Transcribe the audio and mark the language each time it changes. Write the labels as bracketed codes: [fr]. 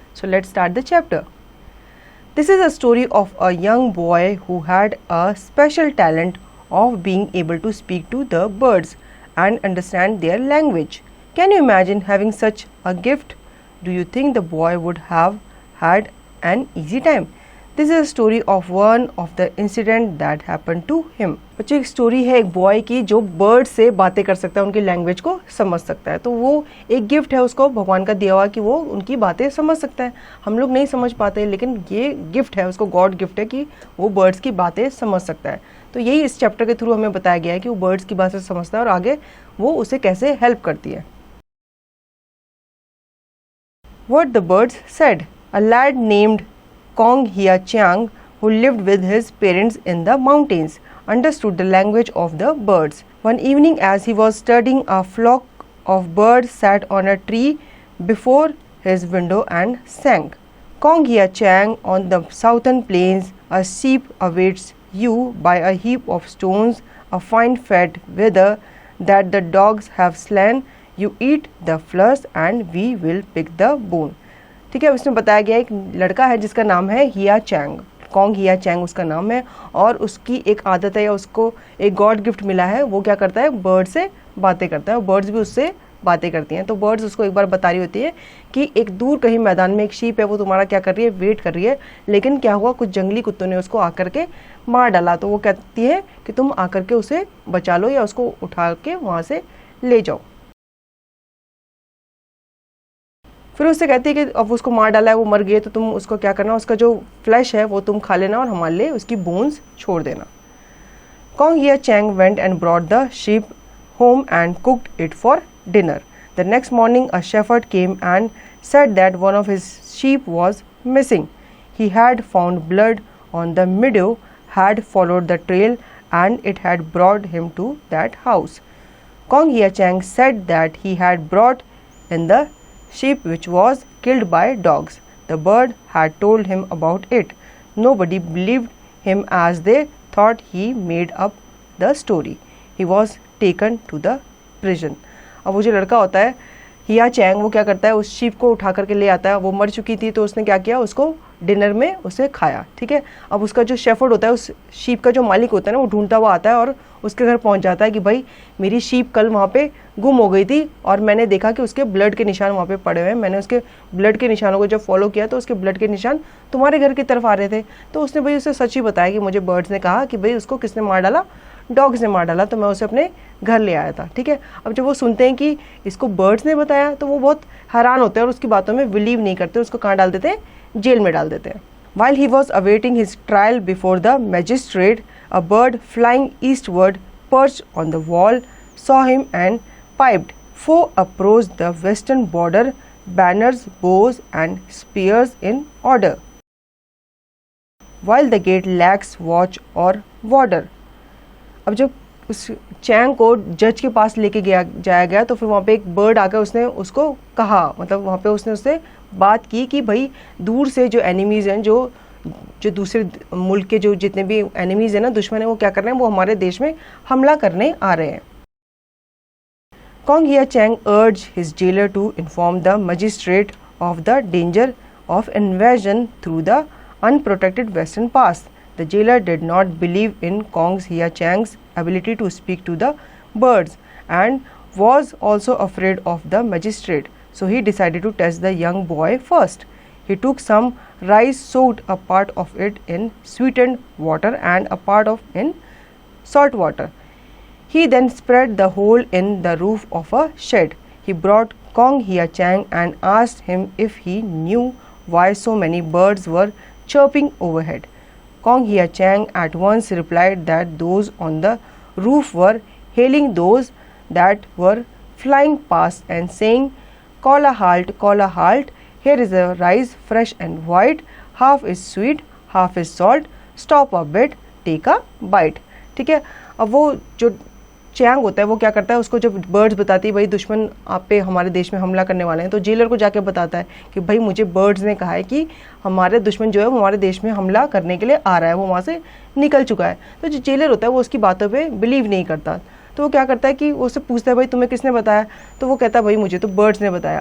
[en] So let's start the chapter. This is a story of a young boy who had a special talent of being able to speak to the birds and understand their language. Can you imagine having such a gift? Do you think the boy would have had an easy time? This is a story of one of the incident that happened to him. [hi] बच्चों एक story है एक boy की जो bird से बातें कर सकता है, उनकी लैंग्वेज को समझ सकता है. तो वो एक गिफ्ट है उसको भगवान का दिया हुआ कि वो उनकी बातें समझ सकता है. हम लोग नहीं समझ पाते, लेकिन ये गिफ्ट है उसको, गॉड गिफ्ट है कि वो बर्ड्स की बातें समझ सकता है. तो यही इस चैप्टर के थ्रू हमें बताया गया है कि वो बर्ड्स की बातें समझता है और आगे वो उसे कैसे हेल्प करती है. [en] What the birds said. A lad named Kong Hia Chiang, who lived with his parents in the mountains, understood the language of the birds. One evening, as he was studying, a flock of birds sat on a tree before his window and sang. Kong Hia Chiang, on the southern plains, a sheep awaits you by a heap of stones, a fine fat wether that the dogs have slain. You eat the flesh and we will pick the bone. [hi] ठीक है, उसमें बताया गया एक लड़का है जिसका नाम है हिया चैंग. कॉन्ग हिया चैंग उसका नाम है और उसकी एक आदत है या उसको एक गॉड गिफ्ट मिला है. वो क्या करता है, बर्ड से बातें करता है और बर्ड्स भी उससे बातें करती हैं. तो बर्ड्स उसको एक बार बता रही होती है कि एक दूर कहीं मैदान में एक शीप है, वो तुम्हारा क्या कर रही है, वेट कर रही है, लेकिन क्या हुआ, कुछ जंगली कुत्तों ने उसको आकर के मार डाला. तो वो कहती है कि तुम आकर के उसे बचा लो या उसको उठा के वहाँ से ले जाओ. फिर उससे कहती है कि अब उसको मार डाला है, वो मर गई है, तो तुम उसको क्या करना, उसका जो फ्लैश है वो तुम खा लेना और हमारे लिए उसकी बोन्स छोड़ देना. [en] Kong Hia Chang went and brought the sheep home and cooked it for dinner. The next morning a shepherd came and said that one of his sheep was missing. He had found blood on the meadow, had followed the trail, and it had brought him to that house. Kong Hia Chang said that he had brought in the sheep which was killed by dogs. The bird had told him about it. Nobody believed him as they thought he made up the story. He was taken to the prison. [hi] अब वो जो लड़का होता है हिया Chang, वो क्या करता है, उस शीप को उठा करके ले आता है. वो मर चुकी थी तो उसने क्या किया, उसको डिनर में उसे खाया. ठीक है, अब उसका जो शेफर्ड होता है, उस शीप का जो मालिक होता है ना, वो ढूंढता हुआ आता है और उसके घर पहुंच जाता है कि भाई मेरी शीप कल वहाँ पे गुम हो गई थी और मैंने देखा कि उसके ब्लड के निशान वहाँ पे पड़े हुए हैं. मैंने उसके ब्लड के निशानों को जब फॉलो किया तो उसके ब्लड के निशान तुम्हारे घर की तरफ आ रहे थे. तो उसने भाई उसे सच ही बताया कि मुझे बर्ड्स ने कहा कि भाई उसको किसने मार डाला, डॉग्स ने मार डाला, तो मैं उसे अपने घर ले आया था. ठीक है, अब जब वो सुनते हैं कि इसको बर्ड्स ने बताया तो वो बहुत हैरान होते हैं और उसकी बातों में बिलीव नहीं करते. उसको कहाँ डाल देते हैं, जेल में डाल देते हैं. [en] While he was awaiting his trial before the magistrate, a bird flying eastward perched on the wall saw him and piped. Foe approached the western border, banners, bows and spears in order, while the gate lacks watch or warder. [hi] अब जब उस Chang को जज के पास लेके जाया गया तो फिर वहाँ पे एक बर्ड आकर उसने उसको कहा, मतलब वहाँ पे उसने उससे बात की कि भाई दूर से जो एनिमीज़ हैं, जो दूसरे मुल्क के जो जितने भी एनिमीज़ हैं ना, दुश्मन है, वो क्या कर रहे हैं, वो हमारे देश में हमला करने आ रहे हैं. [en] Kong Hia Chang urged his jailer to inform the magistrate of the danger of invasion through the unprotected western pass. The jailer did not believe in Kong Hia Chang's ability to speak to the birds and was also afraid of the magistrate. So he decided to test the young boy first. He took some rice, soaked a part of it in sweetened water and a part of in salt water. He then spread the whole in the roof of a shed. He brought Kong Hia Chang and asked him if he knew why so many birds were chirping overhead. Kong Hia Chang at once replied that those on the roof were hailing those that were flying past and saying, call a halt, here is a rice fresh and white, half is sweet, half is salt, stop a bit, take a bite. [hi] ठीक है, अब वो जो Chang होता है वो क्या करता है, उसको जब बर्ड्स बताती है भाई दुश्मन आप पे हमारे देश में हमला करने वाले हैं, तो जेलर को जाके बताता है कि भाई मुझे बर्ड्स ने कहा है कि हमारे दुश्मन जो है वो हमारे देश में हमला करने के लिए आ रहा है, वो वहाँ से निकल चुका है। तो जो जेलर होता है वो उसकी बातों पे बिलीव नहीं करता, तो वो क्या करता है कि वो उससे पूछता है भाई तुम्हें किसने बताया, तो वो कहता है भाई मुझे तो बर्ड्स ने बताया।